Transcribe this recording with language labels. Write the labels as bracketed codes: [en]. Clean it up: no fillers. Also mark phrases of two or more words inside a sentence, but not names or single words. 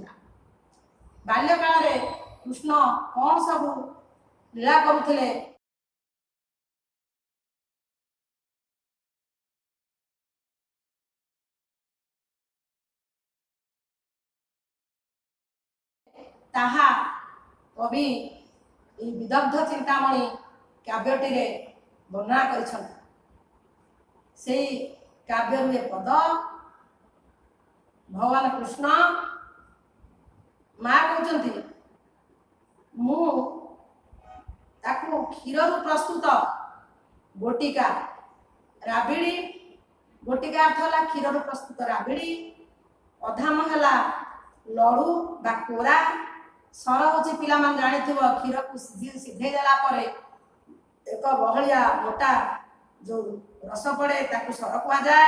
[or] ବାଲ୍ୟ କାଳ ରେ କୃଷ୍ଣ କଉଣ ସବୁ ଲୀଳା କରୁଥିଲେ ତାହା କବି ବିଦଗ୍ଧ ଚିନ୍ତାମଣି କାବ୍ୟଟି ବର୍ଣ୍ଣନା କର। ସେଇ କାବ୍ୟରୁ ଏ ପଦ ଭଗବାନ କୃଷ୍ଣ ମା କହୁଛନ୍ତି ମୁଁ ତାକୁ କ୍ଷୀରରୁ ପ୍ରସ୍ତୁତ ଗୋଟିକା ରାବିଡ଼ି, ଗୋଟିକା ଅର୍ଥ ହେଲା କ୍ଷୀରରୁ ପ୍ରସ୍ତୁତ ରାବିଡ଼ି, ଅଧାମ ହେଲା ଲଡ଼ୁ ବା କୋରା, ସର ହେଉଛି ପିଲାମାନେ ଜାଣିଥିବ କ୍ଷୀରକୁ ସିଝେଇ ଦେଲା ପରେ ଏକ ବହଳିଆ ମୋଟା ଯେଉଁ ରସ ପଡ଼େ ତାକୁ ସର କୁହାଯାଏ।